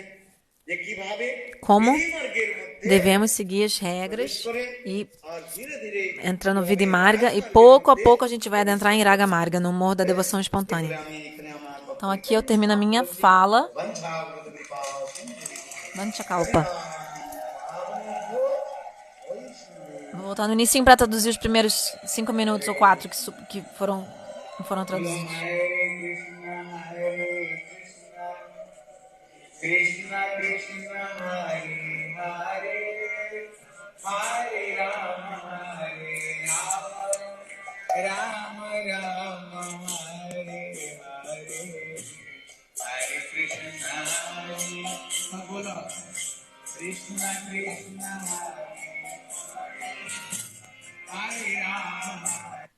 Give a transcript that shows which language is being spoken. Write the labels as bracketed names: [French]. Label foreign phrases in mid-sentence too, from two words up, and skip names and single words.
[Portuguese] Como devemos seguir as regras e entrar no [Sanskrit] Vidhi Marga, [Portuguese] e pouco a pouco a gente vai adentrar em [Sanskrit] Raga Marga, [Portuguese] no Morro da Devoção Espontânea. Então aqui eu termino a minha fala. Vanchakalpa. Vou voltar no início para traduzir os primeiros 5 minutos ou 4 que não foram traduzidos. [Sanskrit] Krishna Krishna Hare Hare Hare Rama Rama Rama Hare Hare Hare Krishna Krishna Krishna Hare Rama.